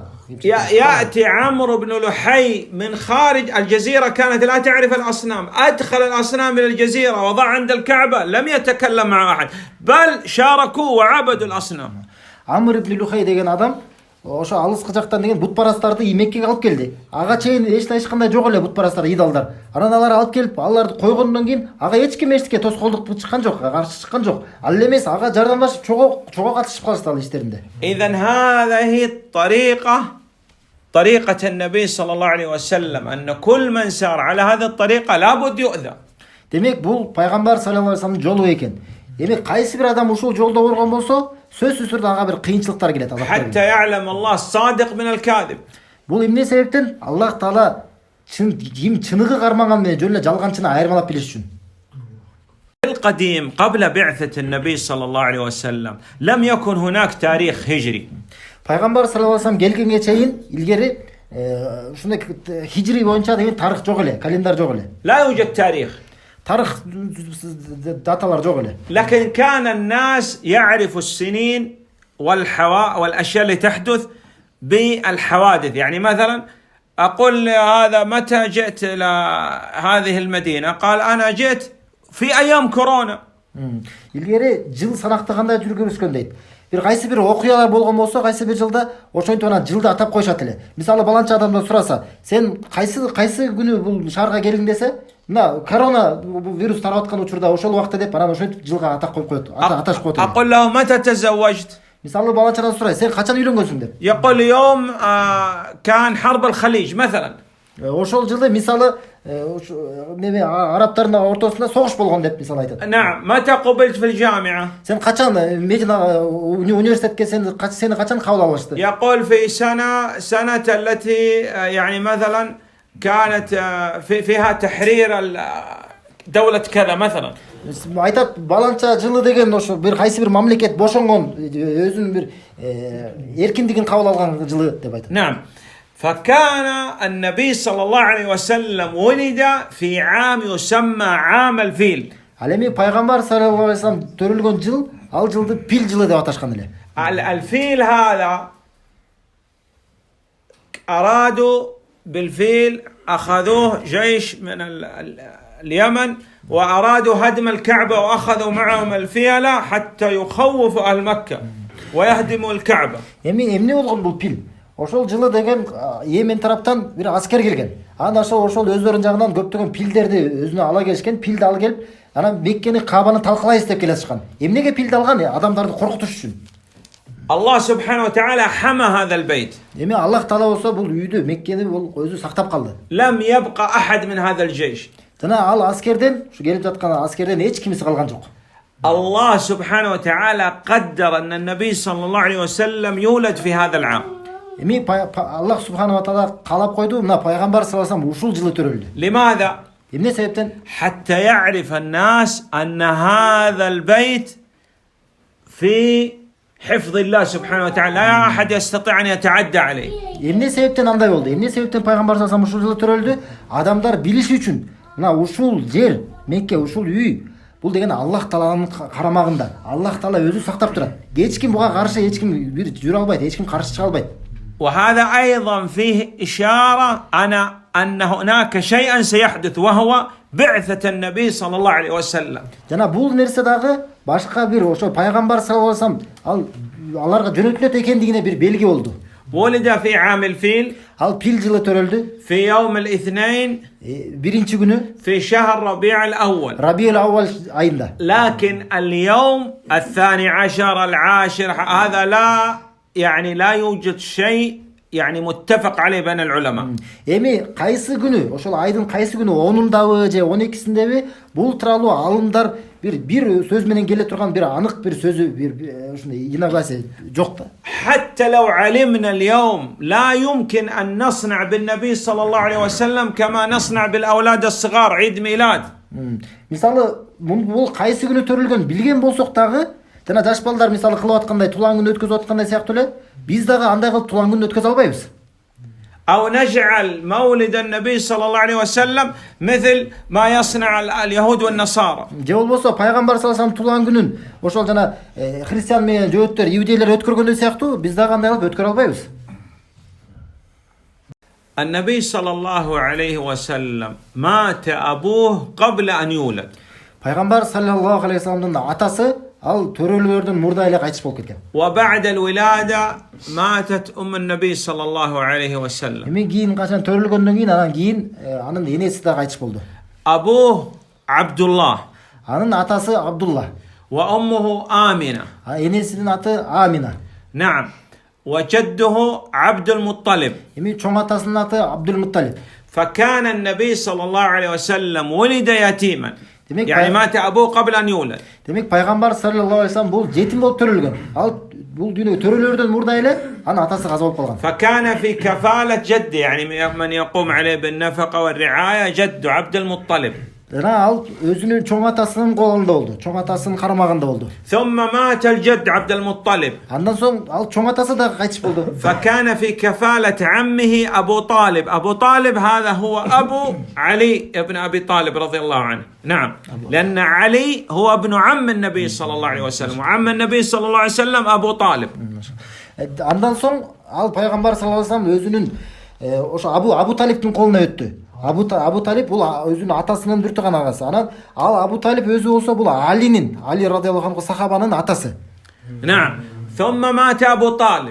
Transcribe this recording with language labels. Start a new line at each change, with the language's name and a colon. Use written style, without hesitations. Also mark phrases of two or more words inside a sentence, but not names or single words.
Arabic: يأتي عمرو بن لحي من خارج الجزيرة، كانت لا تعرف الأصنام، أدخل الأصنام إلى الجزيرة وضع عند الكعبة، لم يتكلم مع أحد بل شاركوا وعبدوا الأصنام.
Kyrgyz: Амр ибн Лухай деген адам ошо алыскы жактан деген бутпарастарды Меккеге алып келди. Ага чейин эч кандай жок эле бутпарастар, идолдар. Анан алар алып келип, аларды койгондон кийин ага эч ким эчке тоскоолдук чыккан жок, каршы чыккан жок. Ал эмес, ага жардамдашып чого катышып калышты ал иштеринде.
Arabic: إذن هذه طريقة النبي صلى الله عليه وسلم، أن كل من سار على هذه الطريقة لابد يؤذى.
Kyrgyz: Демек, бул пайгамбар
Arabic: صلى الله عليه وسلم
Kyrgyz: жолу экен. Демек, кайсы бир адам ушул жолдо болгон болсо, сөзсүз түрдө ага бир кыйынчылыктар келет, азаптар келет.
Arabic: حتى يعلم الله الصادق من الكاذب.
Kyrgyz: Бул эмне себептен? Аллах Таала ким чыныгы кармаган менен жөн эле жалганчыны айырмалап билиш үчүн.
Arabic: القديم قبل بعثة النبي صلى الله عليه وسلم لم يكن هناك تاريخ هجري.
Kyrgyz: Пайгамбар
Arabic: صلى الله عليه وسلم
Kyrgyz: келгенге чейин илгери ушундай хижри боюнча деген тарых жок эле, календар жок эле.
Arabic: لا يوجد تاريخ.
Kyrgyz: Тарых даталар жок эле.
Arabic: لكن كان الناس يعرفوا السنين والأشياء اللي تحدث بالحوادث. يعني مثلا أقول هذا متى جئت إلى هذه المدينة؟ قال أنا جئت في أيام كورونا.
Kyrgyz: Илгери жыл санактаганда жүргөнүскөн дейт. Бир кайсы бир окуялар болгон болсо, кайсы бир жылда ошентип анан жылды атап коюшат эле. Мисалы баланча адамдан сураса, сен кайсы күнү бул шаарга келдиң десе, мына корона вирус тарап аткан учурда ошол убакта деп анан ошентип жылга атап коюп коет, аташып коет.
Arabic: أقول له متى تزوجت؟
Kyrgyz: Мисалы баланчадан сурай, сен качан үйлөнгөнсүң деп.
Arabic: يقول يوم كان حرب الخليج مثلا.
Kyrgyz: Ошол жылы мисалы неме арабтардын ортосунда согуш болгон деп мисалы айтат.
Arabic: نعم. متى قبلت في الجامعة؟
Kyrgyz: Сен качан университетке сени качан кабыл алышты?
Arabic: يقول في سنة التي يعني مثلا كانت فيها تحرير دولة كذا مثلا.
Kyrgyz: Айтат баланча жылы деген ошо бир кайсы бир мамлекет бошонгон, өзүнүн бир эркиндигин кабыл алган жылы деп айтат.
Arabic: نعم. فكان النبي صلى الله عليه وسلم ولد في عام يسمى عام الفيل.
Kyrgyz: Ал эми пайгамбар
Arabic: صلى الله عليه وسلم
Kyrgyz: төрөлгөн жыл, ал жылды пил жылы деп аташкан эле.
Arabic: الفيل هذا أرادوا بالفيل، أخذوه جيش من اليمن وأرادوا هدم الكعبة وأخذوا معهم الفيلة حتى يخوفوا أهل مكة ويهدموا الكعبة.
Kyrgyz: Эмне болгон бул пил? Ошол жылы деген Йемен тараптан бир аскер келген. Анан ошол өздөрүнүн жагынан көптөгөн пилдерди өзүнө ала келишкен, пилди алып келип, анан Меккени, Кабаны талкалайбыз деп келатышкан. Эмнеге пилди алган? Адамдарды коркутуш үчүн.
Arabic: الله سبحانه وتعالى حمى هذا البيت.
Kyrgyz: Эми Аллах Таала болсо бул үйдү, Меккени бул өзү сактап калды.
Arabic: لم يبقى أحد من هذا الجيش.
Kyrgyz: Жана ал аскерден, ушу келип жаткан аскерден эч кимиси калган жок.
Arabic: الله سبحانه وتعالى قدر أن النبي صلى الله عليه وسلم يولد في هذا العام.
Kyrgyz: Эми Аллах
Arabic: سبحانه وتعالى
Kyrgyz: каалап койду, мына пайгамбар
Arabic: صلى الله عليه وسلم
Kyrgyz: ушул жылы төрөлдү.
Arabic: لماذا؟
Kyrgyz: Эмне себептен?
Arabic: حتى يعرف الناس أن هذا البيت في حفظ الله سبحانه وتعالى، لا أحد يستطيع أن يتعدى عليه.
Kyrgyz: Эмне себептен андай болду? Эмне себептен пайгамбар
Arabic: صلى الله عليه وسلم
Kyrgyz: ушул жылы төрөлдү? Адамдар билиш үчүн, мына ушул жер, Мекке, ушул үй, бул деген Аллах Тааланын карамагында. Аллах Таала өзү сактап турат. Эч ким буга каршы, эч ким бир жүрө албайт, эч ким каршы чыга албайт.
Arabic: وهذا أيضا فيه إشارة أن هناك شيئا سيحدث وهو بعثة النبي صلى الله عليه وسلم.
Kyrgyz: Жана бул нерсе дагы башка бир ошо пайгамбар
Arabic: صلى الله عليه وسلم
Kyrgyz: аларга жөнөтүлөт экендигине бир белги болду.
Arabic: ولد في عام الفيل
Kyrgyz: Ал пил жылы төрөлдü.
Arabic: في يوم الاثنين
Kyrgyz: Birinci günü
Arabic: في شهر ربيع الأول.
Kyrgyz: Rabiul Avval ayında.
Arabic: لكن اليوم 12 العاشر هذا لا يوجد شيء متفق عليه بين العلماء.
Kyrgyz: Эми кайсы күнү, ошол айдын кайсы күнү 10-ундабы же 12-синдеби бул тууралуу алымдар бир сөз менен келе турган бир анык бир сөзү бир ушундай инабасы жок да.
Arabic: حتى لو علمنا اليوم لا يمكن أن نصنع بالنبي صلى الله عليه وسلم كما نصنع بالأولاد الصغار عيد ميلاد.
Kyrgyz: Мисалы, бул кайсы күнү төрөлгөн билген болсок дагы, жана жаш балдар мисалы кылып аткандай, тулан күн өткөзүп аткандай сыяктуу эле, биз дагы андай кылып тулан күн өткөзө албайбыз.
Arabic: أو نجعل مولد النبي صلى الله عليه وسلم مثل ما يصنع اليهود والنصارى.
Kyrgyz: Же болбосо пайгамбар
Arabic: صلى الله عليه
Kyrgyz: туган күнүн ошол жана христиан менен жөөттөр, иудейлер өткөргөндөй сыяктуу биз дагы андай кылып өткөрө албайбыз.
Arabic: النبي صلى الله عليه وسلم مات أبوه قبل أن يولد.
Kyrgyz: Пайгамбар
Arabic: صلى الله عليه وسلم
Kyrgyz: атасы ал төрөлөрдөн мурда эле кайтыш болуп кеткен.
Arabic: وبعد الولادة ماتت أم النبي صلى الله عليه وسلم.
Kyrgyz: Эми кийин качан төрөлгөндөн кийин анан кийин анын энеси да кайтыш болду.
Arabic: أبوه عبد الله
Kyrgyz: Анын атасы Абдулла,
Arabic: وأمه آمنة.
Kyrgyz: энесинин аты Амина.
Arabic: نعم. وجده عبد المطلب.
Kyrgyz: Эми чоң атасынын аты Абдул-Мутталиб.
Arabic: فكان النبي صلى الله عليه وسلم ولد يتيما.
Kyrgyz: Demek
Arabic: يعني مات أبوه قبل أن يولد.
Kyrgyz: Демек пайгамбар
Arabic: صلى الله عليه وسلم
Kyrgyz: бул жетим болуп төрөлгөн. Ал бул дүйнөгө төрөлөрдөн мурда эле анын атасы каза болуп калган.
Arabic: فكان في كفالة جده يعني من يقوم عليه بالنفقة والرعاية جده عبد المطلب.
Kyrgyz: Жана ал өзүнүн чоң атасынын колунда болду. Чоң атасынын карамагында болду.
Arabic: ثم مات الجد عبد المطلب.
Kyrgyz: Андан соң ал чоң атасы да кайтыш болду.
Arabic: فكان في كفالة عمه أبو طالب. أبو طالب هذا هو أبو علي ابن أبي طالب رضي الله عنه. نعم. لأن علي هو ابن عم النبي صلى الله عليه وسلم وعم النبي صلى الله عليه وسلم أبو طالب.
Kyrgyz: Андан соң ал пайгамбар
Arabic: صلى الله عليه وسلم
Kyrgyz: өзүнүн ошо Абу Талиптин колуна өттү. Абу Талип бул өзүнүн атасынын бир тууган агасы. Анан ал Абу Талип өзү болсо бул Али
Arabic: رضي الله عنه
Kyrgyz: сахабанын атасы.
Arabic: نعم. ثم مات أبو طالب.